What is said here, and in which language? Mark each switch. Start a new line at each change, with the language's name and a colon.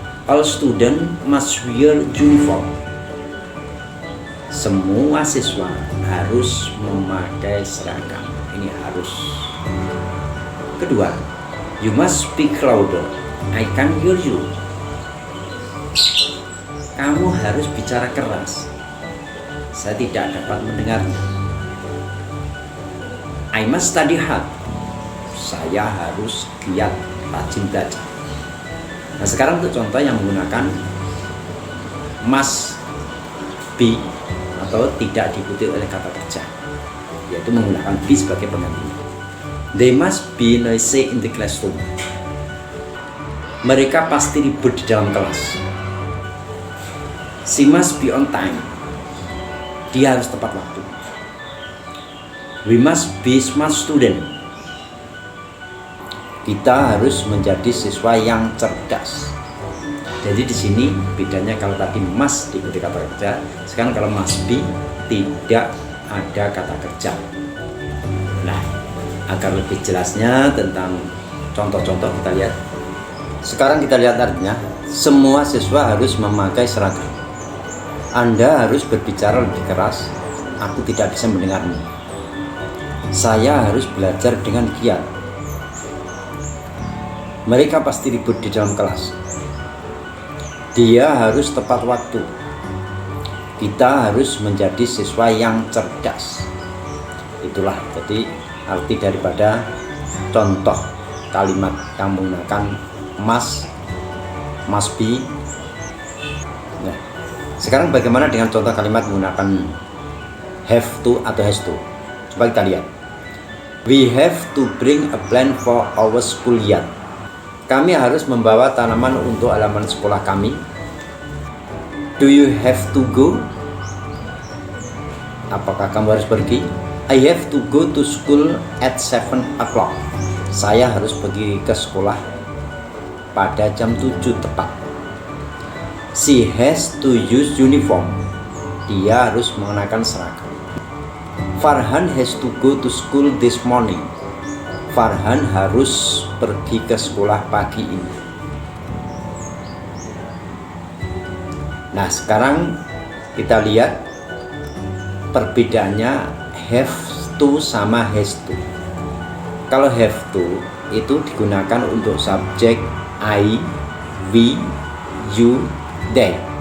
English: All students must wear uniform.
Indonesian: Semua siswa harus memakai seragam. Ini harus. Kedua,
English: you must speak louder. I can't hear you.
Indonesian: Kamu harus bicara keras. Saya tidak dapat mendengarnya.
English: I must study hard.
Indonesian: Saya harus giat rajin belajar. Nah, sekarang untuk contoh yang menggunakan must be atau tidak diikuti oleh kata kerja, yaitu menggunakan be sebagai penggantinya.
English: They must be noisy in the classroom.
Indonesian: Mereka pasti ribut di dalam kelas.
English: She must be on time.
Indonesian: Dia harus tepat waktu.
English: We must be smart student.
Indonesian: Kita harus menjadi siswa yang cerdas. Jadi di sini bedanya kalau tadi must diikuti kata kerja, sekarang kalau must be tidak ada kata kerja. Nah, agar lebih jelasnya tentang contoh-contoh kita lihat. Sekarang kita lihat artinya, semua siswa harus memakai seragam. Anda harus berbicara lebih keras, aku tidak bisa mendengarmu. Saya harus belajar dengan giat. Mereka pasti ribut di dalam kelas. Dia harus tepat waktu. Kita harus menjadi siswa yang cerdas. Itulah jadi arti daripada contoh kalimat yang menggunakan must be. Nah, sekarang bagaimana dengan contoh kalimat menggunakan have to atau has to? Coba kita lihat.
English: We have to bring a plant for our school yard.
Indonesian: Kami harus membawa tanaman untuk halaman sekolah kami.
English: Do you have to go?
Indonesian: Apakah kamu harus pergi?
English: I have to go to school at 7 o'clock.
Indonesian: Saya harus pergi ke sekolah pada jam 7 tepat.
English: She has to use uniform.
Indonesian: Dia harus mengenakan seragam.
English: Farhan has to go to school this morning.
Indonesian: Farhan harus pergi ke sekolah pagi ini. Nah, sekarang kita lihat perbedaannya have to sama has to. Kalau have to itu digunakan untuk subjek I, we, you, they.